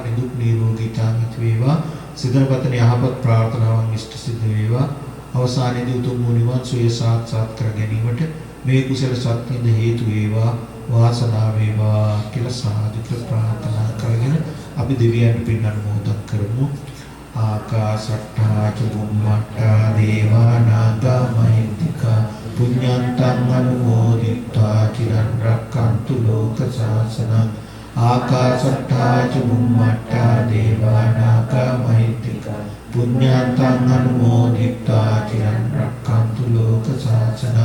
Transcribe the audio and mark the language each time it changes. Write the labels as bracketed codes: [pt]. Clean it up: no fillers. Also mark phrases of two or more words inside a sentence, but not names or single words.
[si] නිදුක් නිරෝගී තාමිත වේවා. සිතනපතන යහපත් ප්‍රාර්ථනාවන් ඉෂ්ට සිද්ධ වේවා. අවසානයේදී උතුම් නිවන් සුවය සාක්ෂාත් කර ගැනීමට මේ කුසල ශක්තියද හේතු වේවා. වාසනාව වේවා කියලා සාදුක ප්‍රාර්ථනා කරගෙන අපි දෙවියන්ට පින් අනුමෝදන් කරමු. [pi] ආකාශට්ටා චුම්මට්ටා දේවා නාග මහිත්‍තිකා පුඤ්ඤන්තං අනුමෝදිත්වා චිරන් රක්ඛන්තු ලෝක ශාසනං. ආකාශට්ටා චුම්මට්ටා දේවා නාග මහිත්‍තිකා පුඤ්ඤන්තං අනුමෝදිත්වා චිරන් රක්ඛන්තු ලෝක ශාසනං.